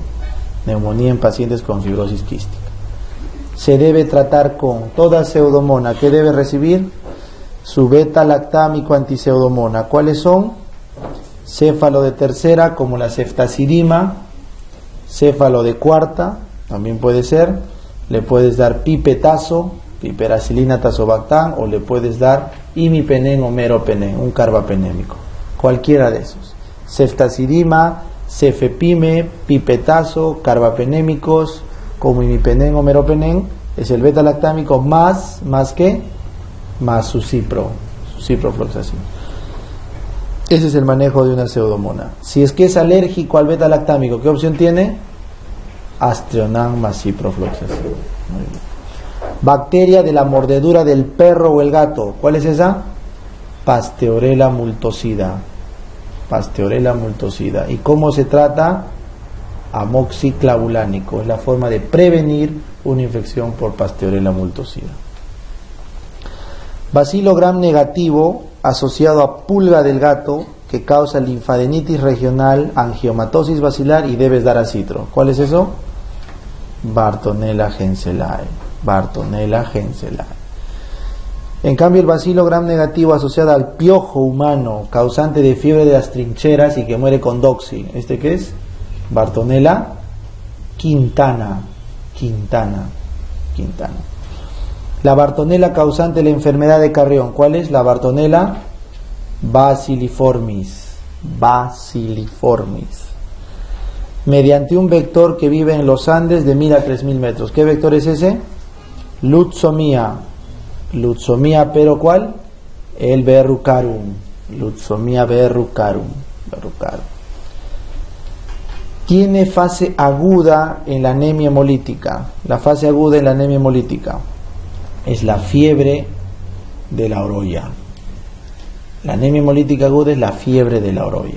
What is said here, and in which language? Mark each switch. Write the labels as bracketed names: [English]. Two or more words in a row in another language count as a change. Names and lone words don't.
[Spanish] Neumonía en pacientes con fibrosis quística. Se debe tratar con toda pseudomona. ¿Qué debe recibir? Su beta-lactámico antipseudomona. ¿Cuáles son? Céfalo de tercera, como la ceftazidima. Céfalo de cuarta, también puede ser. Le puedes dar pipetazo, piperacilina tazobactam, o le puedes dar imipenem o meropenem, un carbapenémico. Cualquiera de esos. Ceftazidima, cefepime, pipetazo, carbapenémicos, como imipenem o meropenem, es el beta-lactámico más ¿qué? Más su ciprofloxacino. Ese es el manejo de una pseudomona. Si es que es alérgico al beta-lactámico, ¿qué opción tiene? Aztreonam más ciprofloxacino. Muy bien. Bacteria de la mordedura del perro o el gato. ¿Cuál es esa? Pasteurella multocida. Pasteurella multocida. ¿Y cómo se trata? Amoxiclavulánico. Es la forma de prevenir una infección por Pasteurella multocida. Bacilo gram negativo asociado a pulga del gato que causa linfadenitis regional, angiomatosis bacilar y debes dar acitro. ¿Cuál es eso? Bartonella henselae. Bartonella henselae. En cambio, el bacilo gram negativo asociado al piojo humano, causante de fiebre de las trincheras y que muere con doxy. ¿Este qué es? Bartonella quintana. La Bartonella causante de la enfermedad de Carrión. ¿Cuál es? La Bartonella bacilliformis. Bacilliformis. Mediante un vector que vive en los Andes de 1000 a 3000 metros. ¿Qué vector es ese? Lutzomía. Lutzomía, pero ¿cuál? El verrucarum. Lutzomía verrucarum. Tiene fase aguda en la anemia hemolítica. La fase aguda en la anemia hemolítica es la fiebre de la orolla. La anemia hemolítica aguda es la fiebre de la orolla.